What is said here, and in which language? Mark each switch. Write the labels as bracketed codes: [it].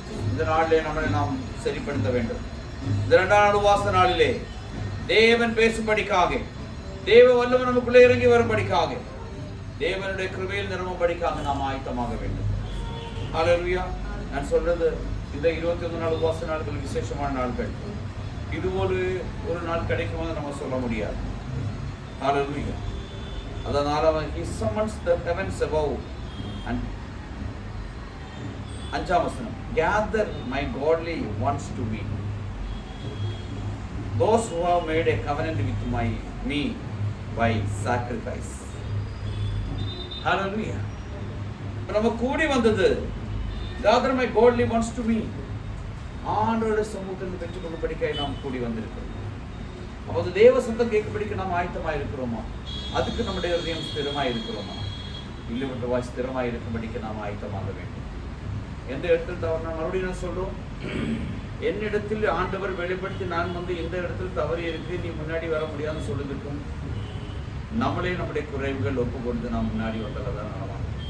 [ta] இந்த நாளிலே நம்மளை நாம் சரிப்படுத்த வேண்டும். இந்த 2ஆம் உபவாச நாளிலே தேவன் பேசும்படிக்காக, தேவ வல்லவர் நமக்குள்ளே இறங்கி வரும்படிக்காக, தேவனுடைய கிருபையில் நிரம்பும்படிக்காக நாம் ஆயத்தமாக வேண்டும். ஹல்லேலூயா. நான் சொல்றது, இந்த 21 நாள் உபவாச நாட்கள் விசேஷமான நாட்கள். இதுபோல ஒரு நாள் கிடைக்கும்போது நம்ம சொல்ல முடியாது. ஹல்லேலூயா. அதனால [en] he summons the heavens above and [ta] 5ஆம் வசனம், [en] gather my godly ones to me, those who have made a covenant with me by sacrifice. Hallelujah. [ta] நம்ம கூடி வந்தது, [en] gather my godly ones to me, [ta] ஆண்டவருடைய சமூகத்தில் பெற்றுக்கொண்டு படிக்க நாம் கூடி வந்திருக்கிறோம். அப்போது தேவ சத்தம் கேட்கும்படிக்க நாம் ஆயத்தமாக இருக்கிறோமா? அதுக்கு நம்முடைய இதயம் ஸ்திரமாக இருக்கிறோமா? இல்லை விட்டு வாய் ஸ்திரமாக இருக்கும்படிக்க நாம் ஆயத்தமாக வேண்டும். எந்த இடத்தில் தவறு, நான் மறுபடியும் சொல்றோம், என்னிடத்தில் ஆண்டவர் வெளிப்படுத்தி நான் வந்து எந்த இடத்தில் தவறு இருக்கு, நீ முன்னாடி வர முடியாதுன்னு சொல்லுதுக்கும் நம்மளே நம்முடைய குறைவுகள் ஒப்பு கொடுத்து நாம் முன்னாடி வந்ததான் நடவாங்க.